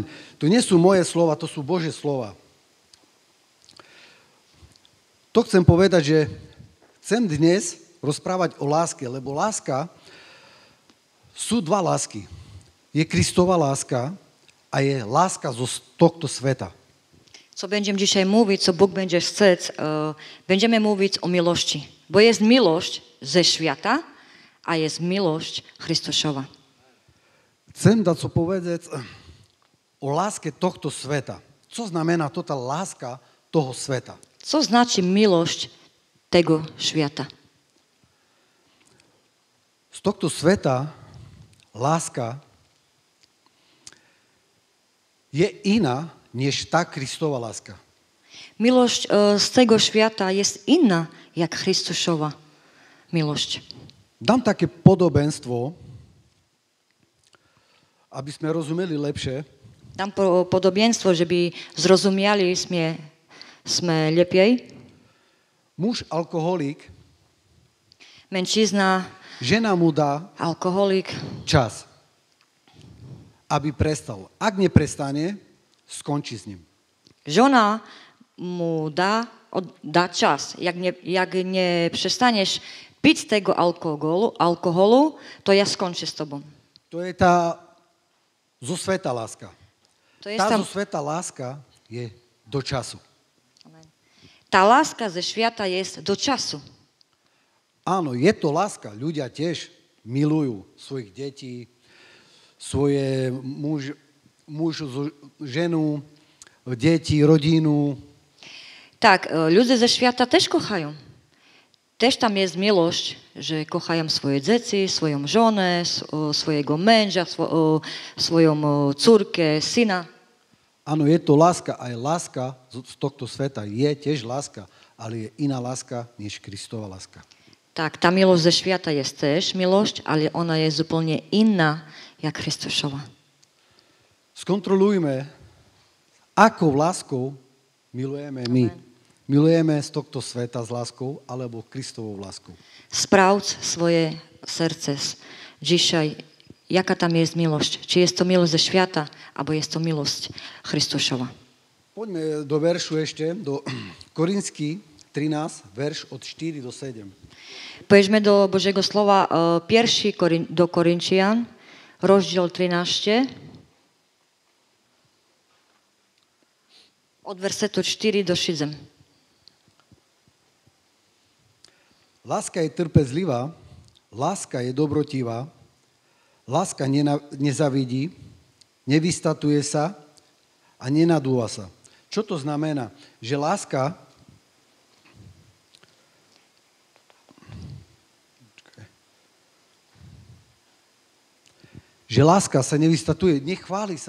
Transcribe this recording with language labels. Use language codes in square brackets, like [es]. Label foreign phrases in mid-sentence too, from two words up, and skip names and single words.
[sk] To nie sú moje slova, to sú Božie slova. To chcem povedať, že chcem dnes rozprávať o láske, lebo láska, sú dva lásky. Je Kristova láska a je láska z tohto sveta. [pl] Co będziemy dzisiaj mówić, co Bóg będzie chcieć, będziemy mówić o miłości. Bo jest miłość ze świata, a jest miłość Chrystusowa. [sk] Chcem dať co povedať o láske tohto sveta. Co znamená to tá láska toho sveta? [pl] Co znaczy miłość tego świata? [sk] Z tohto sveta láska je iná, než tá Kristova láska. [pl] Miłość z tego świata jest inna jak Chrystusowa miłość. [sk] Dám také podobenstvo, aby sme rozumeli lepšie. [pl] Dam podobieństwo, żeby zrozumieli sme lepiej. [sk] Muž alkoholik, [pl] Mężczyzna, [sk] žena mu dá alkoholik, čas, aby prestal. Ak neprestane, skončí s ním. [pl] żona mu da czas. Jak nie przestaniesz pić tego alkoholu, to ja skończę z tobą. [sk] To je tá zo sveta láska. [pl] To jest [sk] Tá tam, zo sveta láska je do času. [pl] ta láska ze świata jest do czasu. [sk] Áno, je to láska. Ľudia tiež milujú svojich detí, svoje muž, ženu, deti, rodinu. [pl] Tak, ludzie ze świata też kochają. Też tam jest miłość, że kochają swoje dzieci, swoją żonę, swojego męża, swoją córkę, syna. [sk] Áno, je to láska. Aj láska z tohto sveta je tiež láska, ale je iná láska, než Kristova láska. [pl] Tak, ta miłość ze świata jest też miłość, ale ona jest zupełnie inna jak Chrystusowa. [sk] Skontrolujme, akou láskou milujeme my. Milujeme z tohto sveta s láskou alebo Kristovou láskou. [pl] Sprawdź swoje serce dzisiaj, jaka tam jest miłość. Czy jest to miłość ze świata, albo jest to miłość Chrystusowa. [sk] Poďme do veršu ešte, do Korinský 13, verš od 4 do 7. [pl] Pojedźmy do Bożego Słowa, pierwszy do Koryntian, rozdział 13, od wersetu 4 do 7. [sk] Láska je trpezlivá, láska je dobrotivá, láska nezavidí, nevystatuje sa a nenadúva sa. Čo to znamená? Že láska sa nevystatuje, nechváli sa.